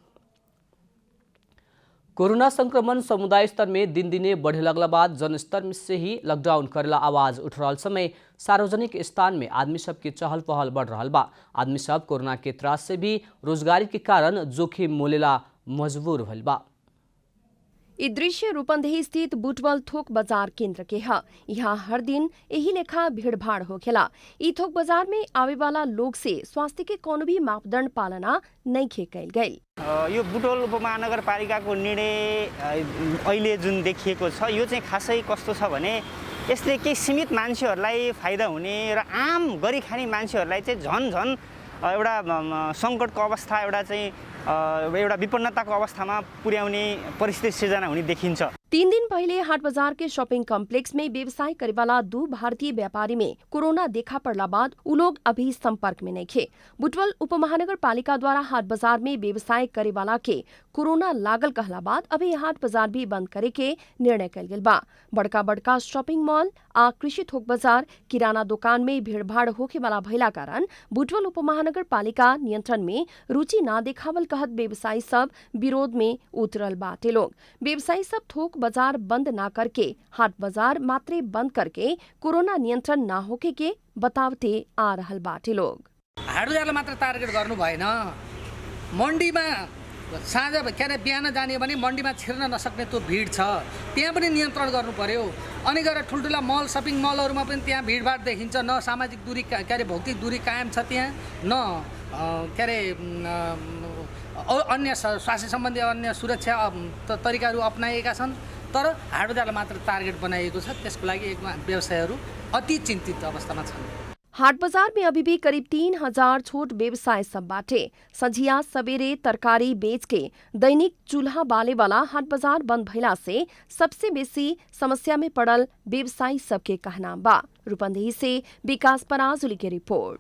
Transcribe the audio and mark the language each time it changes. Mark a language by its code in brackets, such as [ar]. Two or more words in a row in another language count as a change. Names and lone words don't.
[bho] कोरोना संक्रमण समुदाय स्तर में दिन दिने बढ़े लगला बाद जन स्तर से ही लॉकडाउन करेला आवाज उठ रहा समय सार्वजनिक स्थान में आदमी सब के चहल पहल बढ़ रहा बा। आदमी सब कोरोना के त्रास से भी रोजगारी के कारण जोखिम मोलेला मजबूर भइल बा। ई दृश्य रूपंदेही स्थित बुटवल थोक बाजार केंद्र के है। यहाँ हर दिन यही लेखा भीड़ भाड़ होखेला। ई थोक बाजार में आवे वाला लोग से स्वास्थ्य के कोनो भी मापदंड पालना नहीं कैल गई। [ne] यो बुटवल उपमहानगरपालिकाको निर्णय अहिले जुन देखिएको छ यो चाहिँ खासै कस्तो छ भने यसले केही सीमित मान्छेहरूलाई फाइदा हुने र आम गरी खाने मान्छेहरूलाई चाहिँ झन एउटा सङ्कटको अवस्था एउटा विपन्नताको अवस्थामा पुर्याउने परिस्थिति सिर्जना हुने देखिन्छ। [bho] 3 दिन पहले हाट बाजार के शॉपिंग कॉम्प्लेक्स में व्यवसाय करे वाला 2 भारतीय व्यापारी में कोरोना देखा पड़ला बाद उ लोग अभी संपर्क में नहीं थे। बुटवल उपमहानगर पालिका द्वारा हाट बाजार में व्यवसाय करे वाला के कोरोना लागल कहला बाद अभी हाट बाजार भी बंद करे के निर्णय कल गेल बा। बड़का शॉपिंग मॉल आ कृषि थोक बाजार, किराना दुकान में भीड़ भाड़ होके वाला भइला कारण बुटवल उपमहानगर पालिका नियंत्रण में रुचि ना देखावल कहत व्यवसायी सब विरोध में उतरल बाटे लोग। व्यवसायी सब थोक बाजार बंद ना करके हाट बाजार मात्रे बंद करके कोरोना नियंत्रण ना होके के बतावते आ रहल बाटे लोग। [ne] हाट बजारलाई मात्र टार्गेट गर्नु भएन। मन्डीमा साँझ के अरे बिहान जाने भने मन्डीमा छिर्न नसक्ने त्यो भिड छ, त्यहाँ पनि नियन्त्रण गर्नु पर्यो। अनि गएर ठुल्ठुला मल सपिङ मलहरूमा पनि त्यहाँ भिडभाड देखिन्छ। न सामाजिक दूरी के अरे भौतिक दूरी कायम छ त्यहाँ, न के अरे अन्य स्वास्थ्य सम्बन्धी अन्य सुरक्षा तरिकाहरू अपनाएका छन्। तर हाट बजारलाई मात्र टार्गेट बनाइएको छ। त्यसको लागि व्यवसायहरू अति चिन्तित अवस्थामा छन्। [bho] हाट बजार में अभी भी करीब 3000 छोट व्यवसाय सब बाटे। संझिया सवेरे तरकारी बेच के दैनिक चूल्हा बाले वाला हाट बाजार बंद भइला से सबसे बेसी समस्या में पड़ल व्यवसायी सबके कहना बा। रूपंदेही से विकास पराजुली की रिपोर्ट।